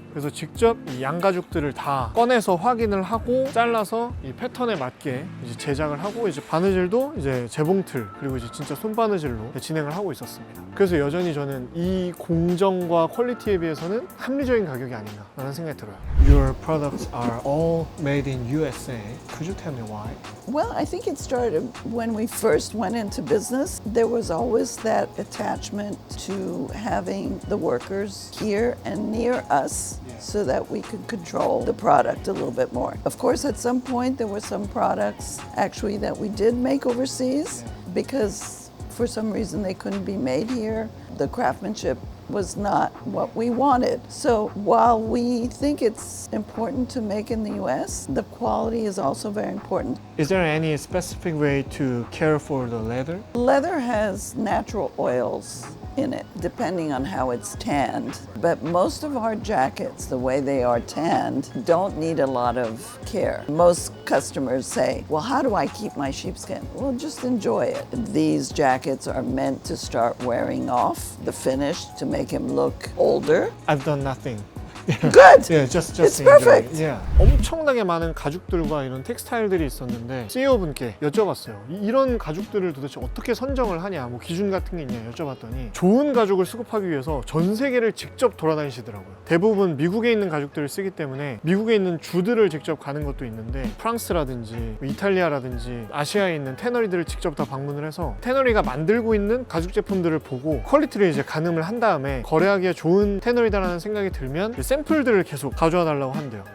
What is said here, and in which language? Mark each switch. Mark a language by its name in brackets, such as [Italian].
[Korean] 그래서 직접 이 양가죽들을 다 꺼내서 확인을 하고 잘라서 이 패턴에 맞게 이제 제작을 하고, 이제 바느질도 이제 재봉틀, 그리고 이제 진짜 손바느질로 진행을 하고 있었습니다. 그래서 여전히 저는 이 공정과 퀄리티에 비해서는 합리적인 가격이 아닌가 라는 생각이 들어요. [English] Your products are all made in USA. Could you tell me why? Well, I think it started when we first went into business. There was always that attachment to having the workers here and near us so that we could control the product a little bit more. Of course, at some point, there were some products actually that we did make overseas because for some reason they couldn't be made here. The craftsmanship was not what we wanted. So while we think it's important to make in the US, the quality is also very important. Is there any specific way to care for the leather? Leather has natural oils in it, depending on how it's tanned. But most of our jackets, the way they are tanned, don't need a lot of care. Most customers say, well, how do I keep my sheepskin? Well, just enjoy it. These jackets are meant to start wearing off the finish to make him look older. I've done nothing. Good! Yeah, just It's enjoy it. perfect. Yeah. [Korean] 엄청나게 많은 가죽들과 이런 텍스타일들이 있었는데 CEO 분께 여쭤봤어요. 이런 가죽들을 도대체 어떻게 선정을 하냐, 뭐 기준 같은 게 있냐 여쭤봤더니, 좋은 가죽을 수급하기 위해서 전 세계를 직접 돌아다니시더라고요. 대부분 미국에 있는 가죽들을 쓰기 때문에 미국에 있는 주들을 직접 가는 것도 있는데, 프랑스라든지 이탈리아라든지 아시아에 있는 태너리들을 직접 다 방문을 해서 태너리가 만들고 있는 가죽 제품들을 보고 퀄리티를 이제 가늠을 한 다음에 거래하기에 좋은 태너리다라는 생각이 들면 샘플들을 계속 가져와 달라고 한대요.